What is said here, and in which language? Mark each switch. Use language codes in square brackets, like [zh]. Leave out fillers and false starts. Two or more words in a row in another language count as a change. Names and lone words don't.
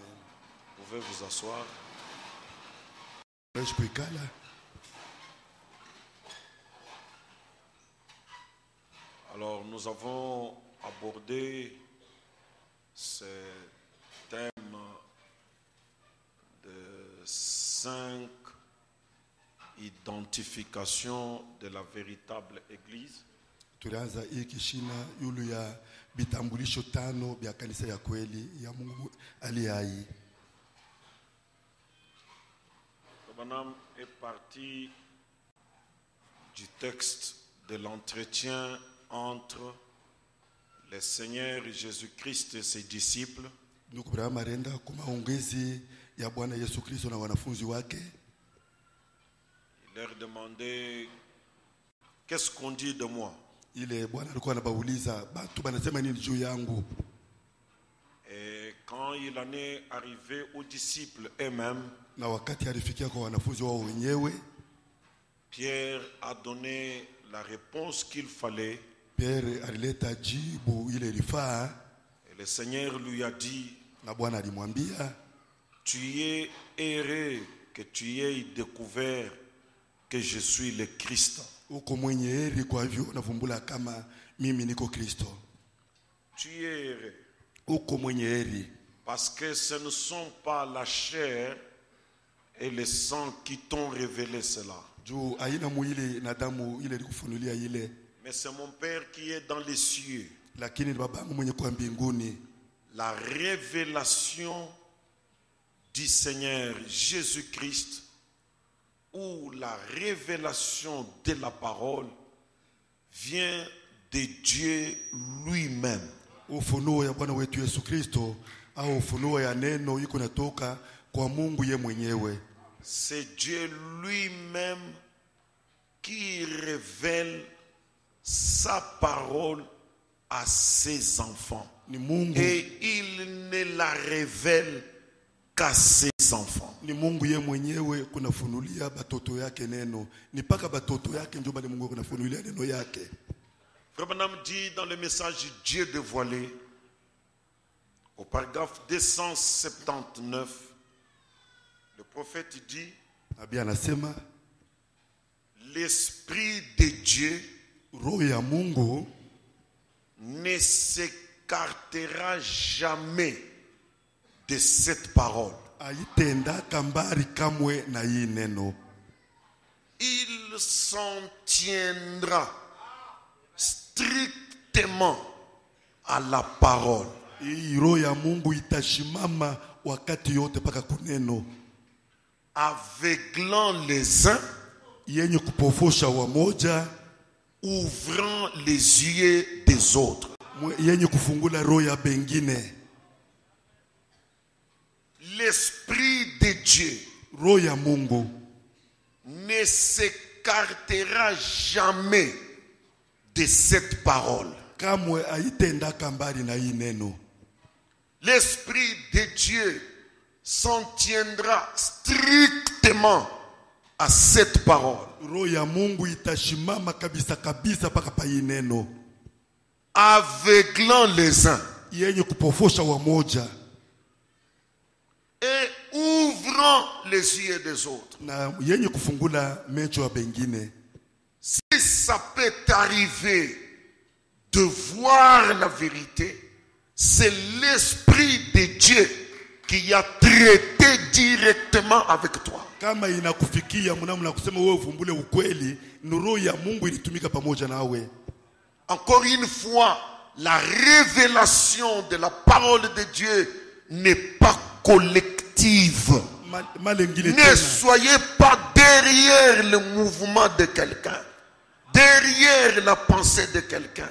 [fr] Vous pouvez vous asseoir. Alors, nous avons abordé ce thème de 5 identifications de la véritable Église. [sw] Tulianza hii kishina yulu ya vitambulisho 5 vya kanisa ya kweli ya Mungu aliye hai. [fr] Branham est parti du texte de l'entretien entre le Seigneur Jésus-Christ et ses disciples. [sw] Ndugu Branham arenda kwa maongezi ya Bwana Yesu Kristo na wanafunzi wake. [fr] Il leur demandait: qu'est-ce qu'on dit de moi? [sw] Ile Bwana alikuwa anabauliza batu banasema nini juu yangu. [fr] Et quand il en est arrivé aux disciples eux-mêmes, [sw] Na wakati alifikia kwa wanafunzi wao wenyewe, [fr] Pierre a donné la réponse qu'il fallait. [sw] Pierre alileta jibu ile ilifaa. [fr] Et le Seigneur lui a dit: [sw] Na Bwana alimwambia, [fr] tu es heureux que tu aies découvert que je suis le Christ. [sw] uko mwenye heri kwa hivyo unavumbula kama mimi niko Kristo. [fr] Tu es heureux. [sw] Uko mwenye heri. [fr] Parce que ce ne sont pas la chair et le sang qui t'ont révélé cela. [sw] Juu haina mwili na damu ile ilikufunulia ile. [fr] Mais c'est mon Père qui est dans les cieux. [sw] lakini ni babangu mwenye kwa mbinguni. [fr] La révélation du Seigneur Jésus-Christ ou la révélation de la parole vient de Dieu lui-même. [sw] Ufunuo ya Bwana wetu Yesu Kristo au ufunuo ya neno iko natoka kwa Mungu ye mwenyewe. [fr] C'est Dieu lui-même qui révèle sa parole à ses enfants. [sw] Ni Mungu. [fr] Et il ne la révèle qu'à ses enfants. [sw] Ni Mungu ye mwenyewe kunafunulia batoto yake neno. Ni paka batoto yake ndio bali Mungu kunafunulia neno yake. [fr] Frère Branham dit dans le message Dieu dévoilé, au paragraphe 279, le prophète dit, [sw] Nabii anasema [fr] l'Esprit de Dieu [sw] roho ya Mungu [fr] ne s'écartera jamais de cette parole. [sw] aitenda kambari kamwe na hii neno. [fr] Il s'en tiendra strictement à la parole. [sw] Hii roho ya Mungu itashimama wakati yote paka kuneno. [fr] Aveuglant les uns, [sw] Yenye kupofosha wamoja, [fr] ouvrant les yeux des autres. [sw] yenye kufungula roho ya bengine. [fr] L'Esprit de Dieu [sw] Roho ya Mungu [fr] ne s'écartera jamais de cette parole. [sw] kamwe aitenda kambari na hii neno. [fr] L'Esprit de Dieu s'en tiendra strictement à cette parole. [sw] Roho ya Mungu itashimama kabisa kabisa paka pa hii neno. [fr] Aveuglant les uns [sw] Yenye kupofosha wamoja [fr] et ouvrant les yeux des autres. [sw] na yenye kufungula mecho ya bengine. [fr] Si ça peut arriver de voir la vérité, c'est l'Esprit de Dieu qui a traité directement avec toi. [sw] Kama inakufikia mnamna kusema wewe uvumbule ukweli, ni roho ya Mungu ilitumika pamoja nawe. [fr] Encore une fois, la révélation de la parole de Dieu n'est pas collective. Ne soyez pas derrière le mouvement de quelqu'un, derrière la pensée de quelqu'un.